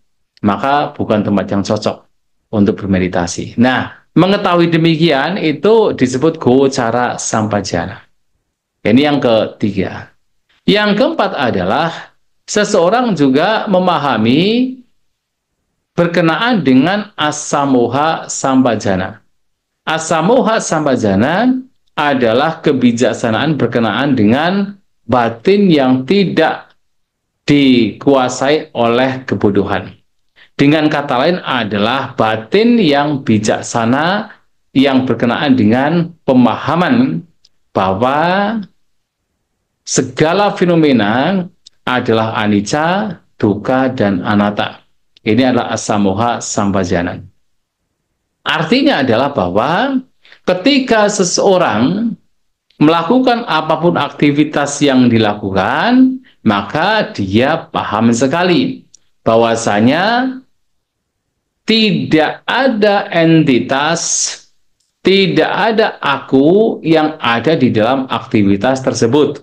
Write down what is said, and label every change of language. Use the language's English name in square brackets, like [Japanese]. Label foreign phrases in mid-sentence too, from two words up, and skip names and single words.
[Indonesian] Maka bukan tempat yang cocok untuk bermeditasi. Nah, mengetahui demikian itu disebut [Pali] gocara sampajana. [Indonesian] Ini yang ketiga. Yang keempat adalah seseorang juga memahami berkenaan dengan [Pali] asamoha sampajana. Asamoha sampajana [Indonesian] adalah kebijaksanaan berkenaan dengan batin yang tidak dikuasai oleh kebodohan. Dengan kata lain adalah batin yang bijaksana yang berkenaan dengan pemahaman bahwa segala fenomena adalah [Pali] anicca, dukkha, [Indonesian] dan anatta. Ini adalah [Pali] asamoha sampajana. [Indonesian] Artinya adalah bahwa ketika seseorang melakukan apapun aktivitas yang dilakukan, maka dia paham sekali bahwasanya tidak ada entitas, tidak ada aku yang ada di dalam aktivitas tersebut.